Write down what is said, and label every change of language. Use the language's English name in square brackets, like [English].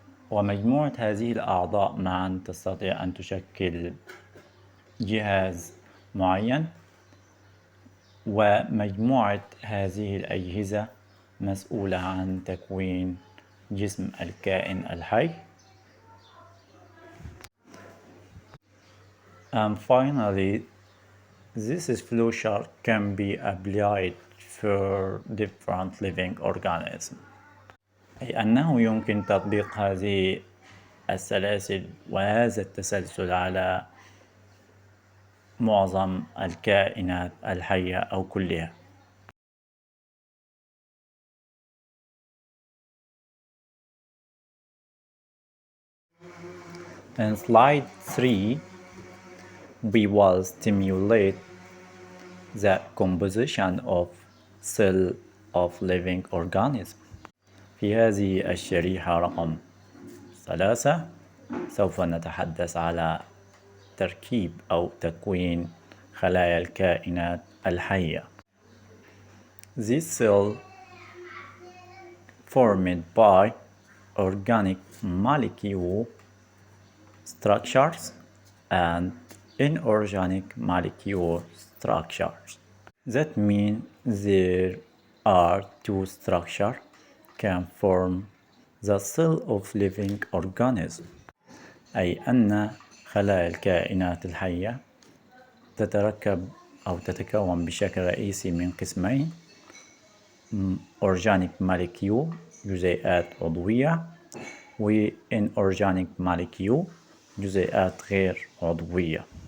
[Arabic] ومجموعة هذه الأعضاء معا تستطيع أن تشكل جهاز معين، ومجموعة هذه الأجهزة مسؤولة عن تكوين جسم الكائن الحي. [English] And finally, this flowchart can be applied for different living organisms. [Arabic] أي أنه يمكن تطبيق هذه السلاسل وهذا التسلسل على معظم الكائنات الحية أو كلها. [English] In slide 3, we will stimulate the composition of cell of living organism. [Arabic] في هذه الشريحة رقم 3 سوف نتحدث على تركيب أو تكوين خلايا الكائنات الحية. [English] This cell formed by organic molecule structures and inorganic molecule structures. That means there are two structures can form the cell of living organism. [Arabic] أي أن خلايا الكائنات الحية تتركب أو تتكون بشكل رئيسي من قسمين: organic molecule جزيئات عضوية، و inorganic molecule جزيئات غير عضوية.